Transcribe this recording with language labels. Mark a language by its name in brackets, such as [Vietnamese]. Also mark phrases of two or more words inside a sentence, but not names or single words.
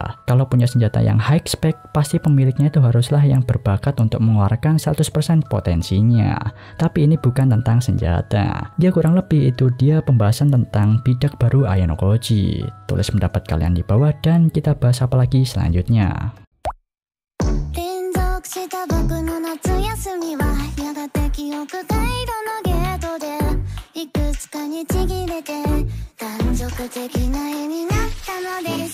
[Indonesian] Kalau punya senjata yang [English] high spec, [Indonesian] pasti pemiliknya itu haruslah yang berbakat untuk mengeluarkan 100% potensinya. Tapi ini bukan tentang senjata. Ya kurang lebih itu dia pembahasan tentang bidak baru Ayano Koji. Tulis pendapat kalian di bawah dan kita bahas apa lagi selanjutnya. [Japanese] した僕の夏休みはやがて記憶回路のゲートでいくつかにちぎれて断続的な絵になったのです